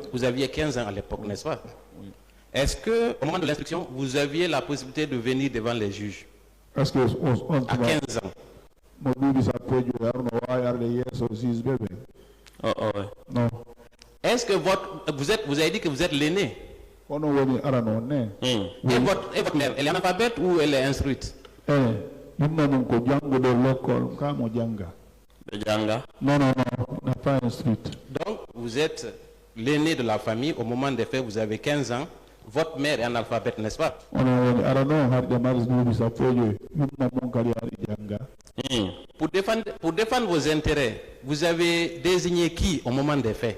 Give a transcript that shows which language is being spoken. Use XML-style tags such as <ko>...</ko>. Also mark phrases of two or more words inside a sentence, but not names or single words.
<fr>Vous aviez 15 ans à l'époque, n'est-ce pas? Oui. Est-ce que, au moment de l'instruction, vous aviez la possibilité de venir devant les juges? Est-ce que à 15 ans? Non. Est-ce est-ce que vous avez dit que vous êtes l'aîné?</fr> <ff>Ono woni arano ne.</ff> <fr>Et votre mère, elle est analphabète ou elle est instruite?</fr> <ff>Yumma mun ko jangudo l'école ka mo janga.</ff> <fr>Non, n'a pas instruite. Donc, vous êtes l'aîné de la famille. Au moment des faits, vous avez 15 ans. Votre mère est analphabète, n'est-ce pas? Pour défendre vos intérêts, vous avez désigné qui au moment des faits?</fr>